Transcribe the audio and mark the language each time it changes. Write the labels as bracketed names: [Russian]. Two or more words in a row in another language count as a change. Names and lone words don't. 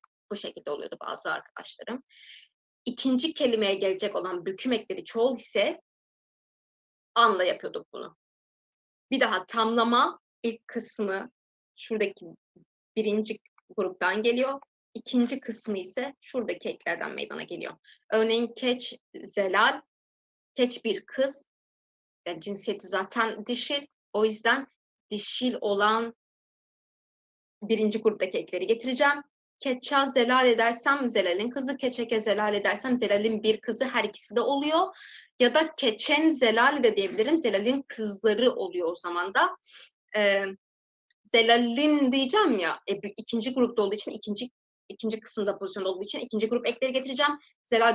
[Turkish] Bu şekilde oluyordu bazı arkadaşlarım. İkinci kelimeye gelecek olan büküm ekleri çoğul ise anla yapıyorduk bunu. Bir daha tamlama ilk kısmı şuradaki birinci gruptan geliyor. İkinci kısmı ise şuradaki eklerden meydana geliyor. Örneğin keç, zelal, keç bir kız. Yani cinsiyeti zaten dişil. O yüzden dişil olan birinci gruptaki ekleri getireceğim. [Kurdish] Keçça zelal [Turkish] edersem zelalin kızı, [Kurdish] keçeke zelal [Turkish] edersem zelalin bir kızı, her ikisi de oluyor. Ya da [Kurdish] keçen zelal [Turkish] de diyebilirim. Zelalin kızları oluyor o zaman da. Zelalin diyeceğim ya, ikinci grupta olduğu için, ikinci kısımda pozisyonda olduğu için ikinci grup ekleri getireceğim.